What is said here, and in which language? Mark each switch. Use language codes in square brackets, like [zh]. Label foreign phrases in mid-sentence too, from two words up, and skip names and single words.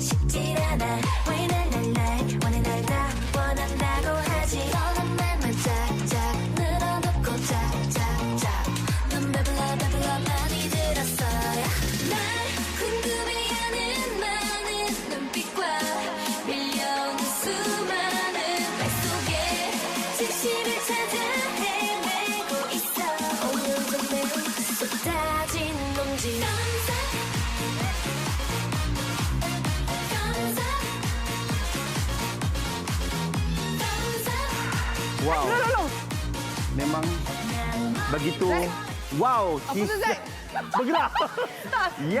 [ko] 쉽질 않아 왜 날 원해 날 다 원한다고 하지 너는 말만 짝짝 늘어놓고 짝짝짝 넌 배불러 많이 들었어요 날 궁금해하는 많은 눈빛과 밀려오는 수많은 말 속에 진실을 찾아 헤매고 있어 오늘도 매우 쏟아진 놈지 Wow. [ms] Memang begitu. Wow. Apa tu, Zack? Bergerak. Yes.